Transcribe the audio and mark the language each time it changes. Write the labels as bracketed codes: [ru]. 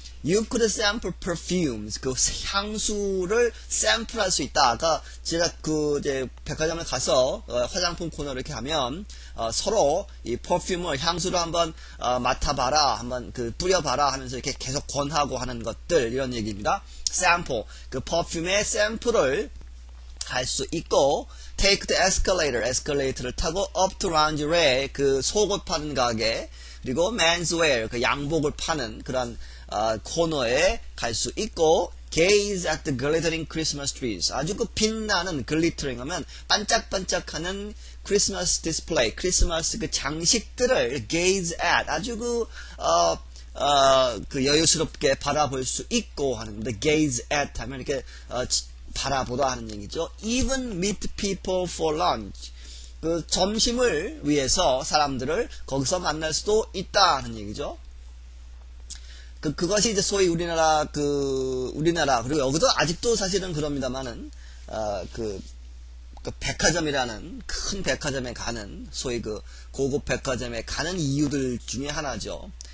[en] You could sample perfumes. [ko] 향수를 샘플할 수 있다. 아까 제가 이제 백화점에 가서 화장품 코너를 이렇게 하면 서로 이 퍼퓸을 향수를 한번 맡아봐라, 한번 뿌려봐라 하면서 이렇게 계속 권하고 하는 것들, 이런 얘기입니다. sample, 퍼퓸의 샘플을 할 수 있고, [en] take the escalator, [ko] 에스컬레이터를 타고 [en] up to lingerie, [ko] 속옷 파는 가게, 그리고 menswear, 양복을 파는 그런 코너에 갈 수 있고, [en] gaze at the glittering Christmas trees. [ko] 아주 그 빛나는 글리터링 하면 반짝반짝하는 크리스마스 디스플레이, 크리스마스 그 장식들을 [en] gaze at, [ko] 아주 그 여유스럽게 바라볼 수 있고 하는데, gaze at 하면 이렇게 바라보다 하는 얘기죠. [en] Even meet people for lunch. [ko] 그 점심을 위해서 사람들을 거기서 만날 수도 있다 하는 얘기죠. 그것이 이제 소위 우리나라, 그리고 여기도 아직도 사실은 그럽니다만은, 그 백화점이라는 큰 백화점에 가는, 소위 그 고급 백화점에 가는 이유들 중에 하나죠.